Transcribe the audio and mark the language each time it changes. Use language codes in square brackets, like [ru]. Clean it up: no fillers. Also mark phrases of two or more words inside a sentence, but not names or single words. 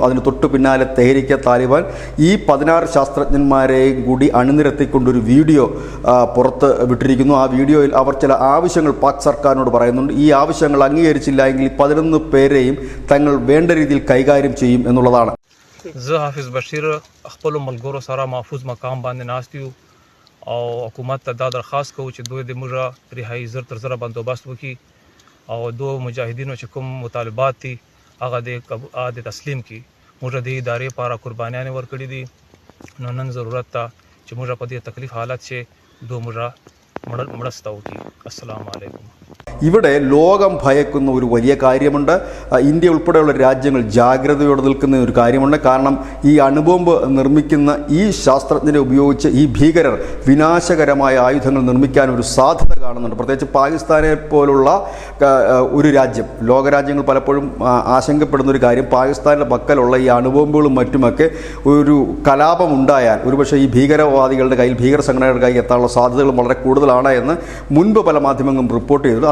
[ml] അതിന് തൊട്ടു പിന്നാലെ തെഹ്രീക്ക് താലിബാൻ ഈ 16 ശാസ്ത്രജ്ഞന്മാരെയും കൂടി അണിനിരത്തിക്കൊണ്ടൊരു വീഡിയോ പുറത്ത് വിട്ടിരിക്കുന്നു. ആ വീഡിയോയിൽ അവർ ചില ആവശ്യങ്ങൾ പാക് സർക്കാരിനോട് പറയുന്നുണ്ട്. ഈ ആവശ്യങ്ങൾ അംഗീകരിച്ചില്ല എങ്കിൽ 11 പേരെയും തങ്ങൾ വേണ്ട രീതിയിൽ കൈകാര്യം ചെയ്യും എന്നുള്ളതാണ്. [ps] زه حافظ بشیر خپل ملګرو سره محفوظ مقام باندې ناست یو او حکومت ته دا درخواست کوو چې دوی د موږ رهایی زر تر زره بندوبست وکړي او دو مجاهدینو چې کوم مطالبات دي هغه د تسلیم کړي. موږ د ادارې لپاره قربانیانې ورکړي دي. نو نن ضرورت ته چې موږ په دې تکلیف حالت چې دو موږ مرسته وکړي. السلام علیکم. [ml] ഇവിടെ ലോകം ഭയക്കുന്ന ഒരു വലിയ കാര്യമുണ്ട്. ഇന്ത്യ ഉൾപ്പെടെയുള്ള രാജ്യങ്ങൾ ജാഗ്രതയോടെ നിൽക്കുന്ന ഒരു കാര്യമുണ്ട്. കാരണം ഈ അണുബോംബ് നിർമ്മിക്കുന്ന ഈ ശാസ്ത്രജ്ഞരെ ഉപയോഗിച്ച് ഈ ഭീകരർ വിനാശകരമായ ആയുധങ്ങൾ നിർമ്മിക്കാൻ ഒരു സാധ്യത കാണുന്നുണ്ട്. പ്രത്യേകിച്ച് പാകിസ്ഥാനെ പോലുള്ള ഒരു രാജ്യം, ലോകരാജ്യങ്ങൾ പലപ്പോഴും ആശങ്കപ്പെടുന്ന ഒരു കാര്യം, പാകിസ്ഥാനിൻ്റെ പക്കലുള്ള ഈ അണുബോംബുകളും മറ്റുമൊക്കെ ഒരു കലാപം ഉണ്ടായാൽ ഒരുപക്ഷെ ഈ ഭീകരവാദികളുടെ കയ്യിൽ, ഭീകര സംഘടനയുടെ കയ്യിൽ എത്താനുള്ള സാധ്യതകൾ വളരെ കൂടുതലാണ് എന്ന് മുൻപ് പല മാധ്യമങ്ങളും റിപ്പോർട്ട് ചെയ്തിട്ടുണ്ട്.